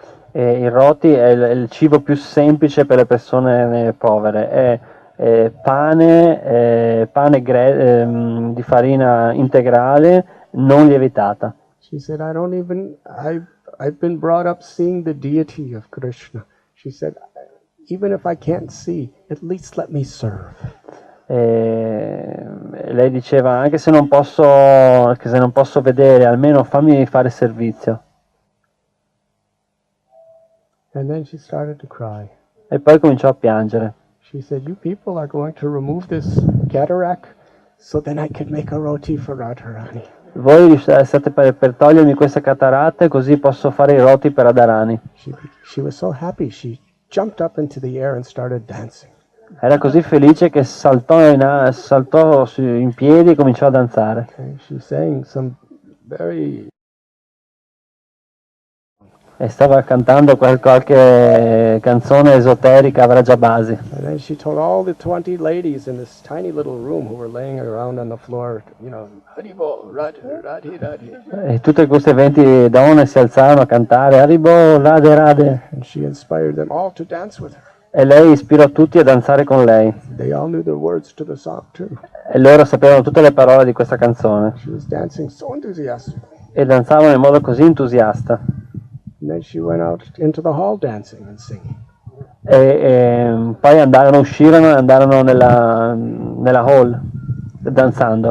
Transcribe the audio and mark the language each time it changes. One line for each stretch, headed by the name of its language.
Italian: E il roti è il cibo più semplice per le persone povere, è pane di farina integrale non lievitata.
English: She said, I've been brought up seeing the deity of Krishna. She said, even if I can't see, at least let me serve.
Italian: E lei diceva, anche se non posso vedere, almeno fammi fare servizio.
English: And then she started to cry.
Italian: E poi cominciò a piangere.
English: She said, you people are going to remove this cataract so then I could make a roti for Radharani.
Italian: Voi state per togliermi queste cataratte così posso fare i roti per Radharani.
English: She was so happy, she jumped up into the air and started dancing.
Italian: Era così felice che saltò in piedi e cominciò a danzare.
English: And she sang some very...
Italian: E stava cantando qualche canzone esoterica a Vrajabasi.
English: And then she told all the 20 ladies in this tiny little room who were laying around on the floor, Haribol, Radhi, Radhi, Radhi.
Italian: E tutte queste 20 donne si alzarono a cantare Haribol, Radhe Radhe.
English: And she inspired them all to dance with her.
Italian: E lei ispirò tutti a danzare con lei.
English: They all knew the words to the song too.
Italian: E loro sapevano tutte le parole di questa canzone.
English: She was dancing so enthusiastically.
Italian: E danzavano in modo così entusiasta.
English: And then she went out into the hall dancing and singing.
Italian: E poi uscirono e andarono nella hall danzando